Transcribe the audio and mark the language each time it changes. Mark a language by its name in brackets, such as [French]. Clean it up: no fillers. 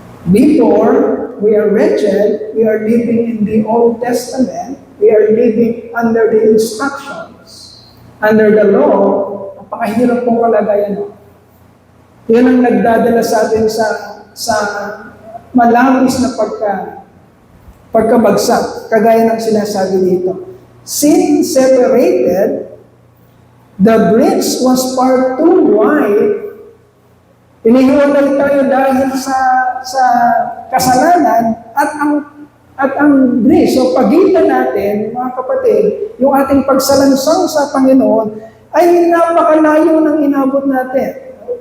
[English] Before, we are wretched, we are living in the Old Testament, we are living under the instructions, under the law. [Filipino] Napakahirap pong kalagayan. Yan ang nagdadala sa atin sa malabis na pagkabagsak, kagaya ng sinasabi dito. [English] Sin separated. The bridge was far too wide. [Filipino] Inihiwalay tayo dahil sa kasalanan at ang bridge, so pagitan natin, mga kapatid, yung ating pagsalansang sa Panginoon ay napakalayo ng inabot natin.